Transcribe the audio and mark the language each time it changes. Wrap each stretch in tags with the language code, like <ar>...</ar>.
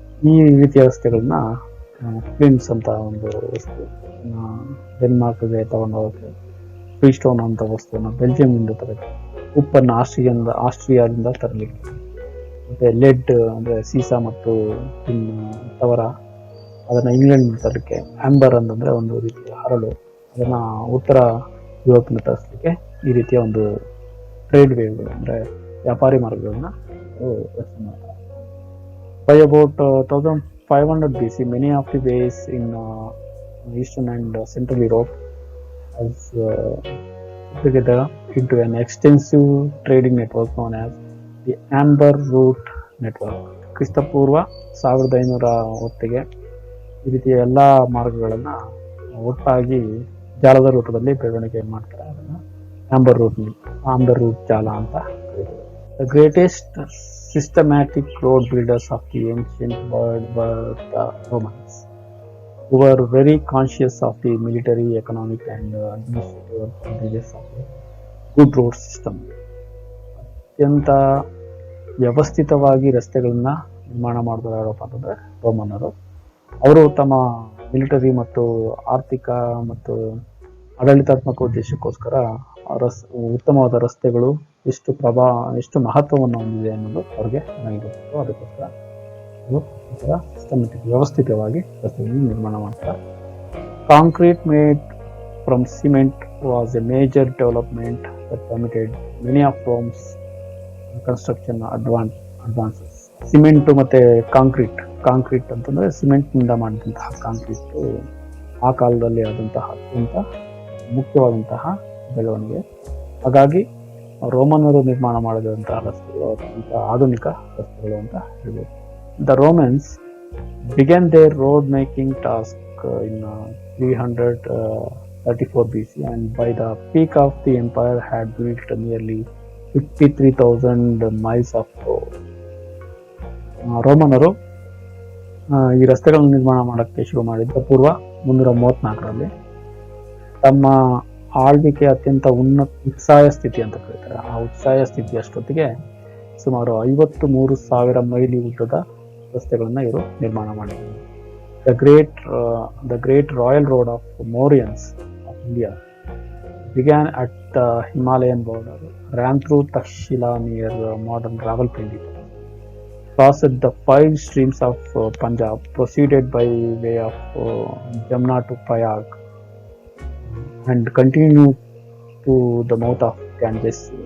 <kn>ಈ ರೀತಿಯ ವಸ್ತುಗಳನ್ನ ಫ್ಲಿಂಟ್ಸ್ ಅಂತ ಒಂದು ವಸ್ತು ಡೆನ್ಮಾರ್ಕ್ಗೆ ತಗೊಂಡು ಹೋಗೋಕ್ಕೆ, ಫ್ರೀಸ್ಟೋನ್ ಅಂತ ವಸ್ತುವನ್ನು ಬೆಲ್ಜಿಯಂನಿಂದ ತರಲಿಕ್ಕೆ, ಉಪ್ಪನ್ನು ಆಸ್ಟ್ರಿಯಾದಿಂದ ತರಲಿಕ್ಕೆ, ಮತ್ತೆ ಲೆಡ್ ಅಂದ್ರೆ ಸೀಸಾ ಮತ್ತು ತವರ ಅದನ್ನ ಇಂಗ್ಲೆಂಡ್ ತರಲಿಕ್ಕೆ, ಆಂಬರ್ ಅಂತಂದ್ರೆ ಒಂದು ರೀತಿಯ ಹರಳು ಅದನ್ನ ಉತ್ತರ ಯುರೋಪಿನ ತರಿಸಲಿಕ್ಕೆ ಈ ರೀತಿಯ ಒಂದು ಟ್ರೇಡ್ ವೇಗಳು ಅಂದ್ರೆ ವ್ಯಾಪಾರಿ ಮಾರ್ಗಗಳನ್ನ ರಚನೆ ಮಾಡ್ತಾರೆ.</kn> <en>By about 1500 BC, many of the ways in Eastern and Central Europe has together into an extensive trading network known as the Amber Route Network.</en> <kn>ಕ್ರಿಸ್ತಪೂರ್ವ 1500 ಹೊತ್ತಿಗೆ ಈ ರೀತಿಯ ಎಲ್ಲ ಮಾರ್ಗಗಳನ್ನ ಒಟ್ಟಾಗಿ ಜಾಲದ ರೂಪದಲ್ಲಿ ಬೆಳವಣಿಗೆ ಮಾಡ್ತಾರೆ. ಅದನ್ನ ಆಂಬರ್ ರೂಟ್ ಜಾಲ ಅಂತ ಕರೀತಾರೆ.</kn> <en>The greatest systematic road builders of the ancient world were the Romans, who were very conscious of the military, economic and administrative advantages of a good road system.</en> <kn>ಅತ್ಯಂತ ವ್ಯವಸ್ಥಿತವಾಗಿ ರಸ್ತೆಗಳನ್ನ ನಿರ್ಮಾಣ ಮಾಡಿದವರು ಯಾರಪ್ಪ ಅಂತಂದ್ರೆ ರೋಮನ್ನರು. ಅವರು ತಮ್ಮ ಮಿಲಿಟರಿ ಮತ್ತು ಆರ್ಥಿಕ ಮತ್ತು ಆಡಳಿತಾತ್ಮಕ ಉದ್ದೇಶಕ್ಕೋಸ್ಕರ ಉತ್ತಮವಾದ ರಸ್ತೆಗಳು ಎಷ್ಟು ಮಹತ್ವವನ್ನು ಹೊಂದಿದೆ ಅನ್ನೋದು ಅವ್ರಿಗೆ ಗೊತ್ತಿತ್ತು. ಅದಕ್ಕೋಸ್ಕರ ಸಿಸ್ಟಮೆಟಿಕ್ ವ್ಯವಸ್ಥಿತವಾಗಿ ರಸ್ತೆಗಳನ್ನು ನಿರ್ಮಾಣ ಮಾಡ್ತಾರೆ.</kn> <en>Concrete made from cement was a major development that permitted many of Rome's construction advances.</en> <kn>Cement ಮತ್ತೆ ಕಾಂಕ್ರೀಟ್ ಅಂತಂದ್ರೆ ಸಿಮೆಂಟ್ ನಿಂದ ಮಾಡಿದಂತಹ ಕಾಂಕ್ರೀಟ್ ಆ ಕಾಲದಲ್ಲಿ ಆದಂತಹ ಅತ್ಯಂತ ಮುಖ್ಯವಾದಂತಹ ಬೆಳವಣಿಗೆ. ಹಾಗಾಗಿ ರೋಮನರು ನಿರ್ಮಾಣ ಮಾಡಿದಂತಹ ರಸ್ತೆಗಳು ಅತ್ಯಂತ ಆಧುನಿಕ ರಸ್ತೆಗಳು ಅಂತ ಹೇಳ್ಬೋದು.</kn> <en>The Romans began their road making task in 334 BC, and by the peak of the empire had built nearly 53,000 miles of road.</en> <kn>ರೋಮನರು ಈ ರಸ್ತೆಗಳನ್ನು ನಿರ್ಮಾಣ ಮಾಡಕ್ಕೆ ಶುರು ಮಾಡಿದ್ದ ಪೂರ್ವ 334ರಲ್ಲಿ. ತಮ್ಮ ಆಳ್ವಿಕೆ ಅತ್ಯಂತ ಉತ್ಸಾಹ ಸ್ಥಿತಿ ಅಂತ ಕರೀತಾರೆ. ಆ ಉತ್ಸಾಹ ಸ್ಥಿತಿ ಅಷ್ಟೊತ್ತಿಗೆ ಸುಮಾರು 53,000 ಮೈಲಿ ಉದ್ದದ ರಸ್ತೆಗಳನ್ನ ಇವರು ನಿರ್ಮಾಣ ಮಾಡಿದ್ದಾರೆ.</kn> <en>The great royal road of Mauryans of India began at the Himalayan border, ran through Takshila near modern Rawalpindi, crossed the 5 streams of Punjab, proceeded by way of Jamna to Prayag, and continue to the mouth of Ganges.</en>